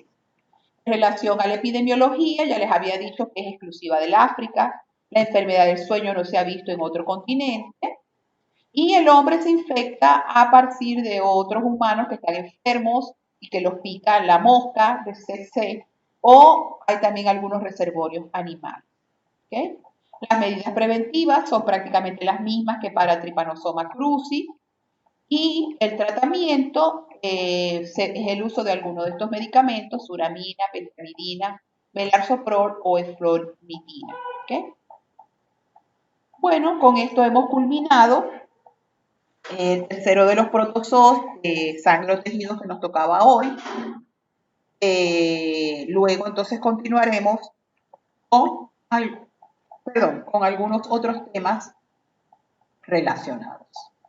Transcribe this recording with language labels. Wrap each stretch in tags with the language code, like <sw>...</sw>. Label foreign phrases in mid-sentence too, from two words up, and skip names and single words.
<es>En relación a la epidemiología, ya les había dicho que es exclusiva del África, la enfermedad del sueño no se ha visto en otro continente y el hombre se infecta a partir de otros humanos que están enfermos y que los pica la mosca de tsetse o hay también algunos reservorios animales. ¿Okay? Las medidas preventivas son prácticamente las mismas que para Trypanosoma cruzi y el tratamiento es el uso de alguno de estos medicamentos, suramina, pentamidina, melarsoprol o eflornitina. ¿Okay? Bueno, con esto hemos culminado el tercero de los protozoos de sangre o tejidos que nos tocaba hoy. Luego entonces continuaremos con algunos otros temas relacionados.</es>